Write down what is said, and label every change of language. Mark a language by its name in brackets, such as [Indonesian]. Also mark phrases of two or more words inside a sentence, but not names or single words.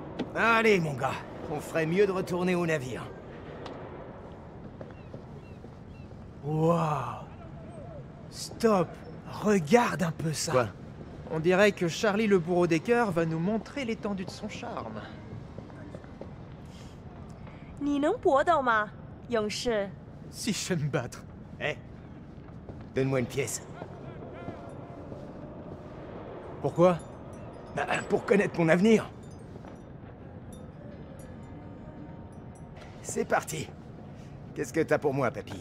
[French] Allez, mon gars, on ferait mieux de retourner au navire. Waouh! Stop! Regarde un peu ça! Quoi? On dirait que Charlie le bourreau des cœurs va nous montrer l'étendue de son charme. [Chinese] 你能搏斗吗，勇士？ [French] Si je vais me battre. Eh, donne-moi une pièce. Pourquoi? Bah, pour connaître mon avenir. C'est parti. Qu'est-ce que t'as pour moi, papy?